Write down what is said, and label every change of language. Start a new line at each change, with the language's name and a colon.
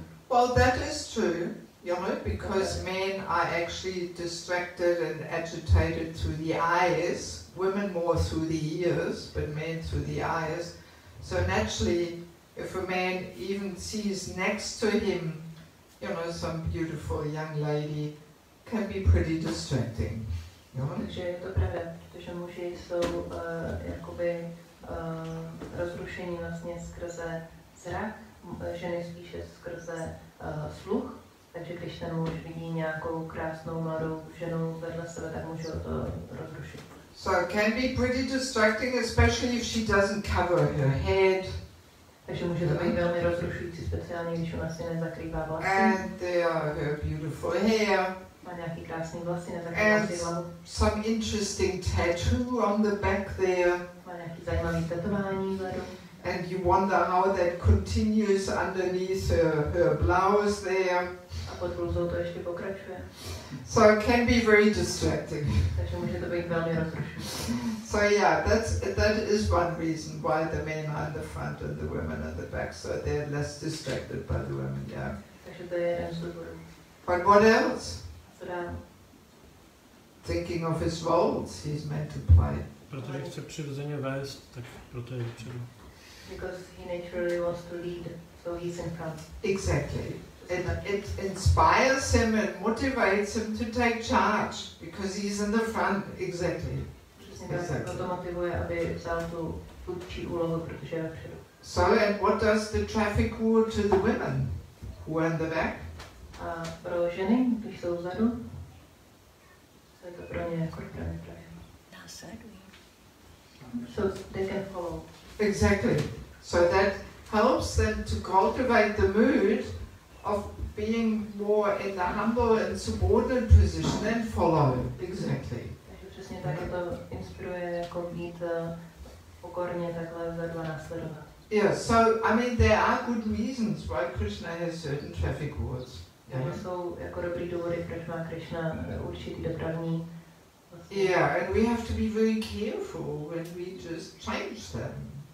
English: Well, that is true, because men are actually distracted and agitated through the eyes, women more through the ears, but men through the eyes. So naturally, if a man even sees next to him, you know, some beautiful young lady, can be pretty distracting. You know?
Czech: Takže je to pravda, protože muži jsou jakoby rozrušení vlastně skrze zrak, ženy spíše skrze sluch, takže když ten muž vidí nějakou krásnou mladou ženu vedle sebe, tak může to rozrušit.
English: So it can be pretty distracting, especially if she doesn't cover her head.
Czech: Takže může to být velmi rozrušující, speciálně když ona si nezakrývá vlasy.
English: And her beautiful hair.
Czech: Má nějaký krásný vlasy, nezakrývá si hlavu.
English: Some interesting tattoo on the back there.
Czech: Má nějaký zajímavý tetování vzadu.
English: And you wonder how that continues underneath her blouse there.
Czech: A pod bluzou to ještě pokračuje.
English: So it can be very distracting.
Czech: Takže může to být velmi rozrušující.
English: So yeah, that is one reason why the men are in the front and the women at the back, so they're less distracted by the women, yeah.
Czech: Takže to je jeden z důvodů.
English: But what else?
Czech: Co dál?
English: Thinking of his roles he's meant to play.
Czech: Protože chce přirozeně vést, tak proto je dopředu.
English: Because he naturally wants to lead, so he's in front. Exactly. It inspires him and motivates him to take charge because he's in the front. Exactly. Exactly.
Czech: To motivuje, aby vzal tu vůdčí úlohu, protože je vpředu.
English: So, and what does the traffic rule to the women who are in the back?
Czech: A pro ženy, když jsou vzadu, co je to pro ně jako pravidlo? Následují.
English: So they can follow. Exactly. So that helps them to cultivate the mood of being more in the humble and subordinate position and follow. Exactly.
Czech: Takže přesně tak to inspiruje jako být pokorně takhle vzadu a následovat.
English: Yeah, so I mean there are good reasons why Krishna has certain traffic rules.
Czech: Takže jsou jako dobrý důvody, proč má Krishna určitý dopravní.
English: Yeah, and we have to be very careful when we just change them.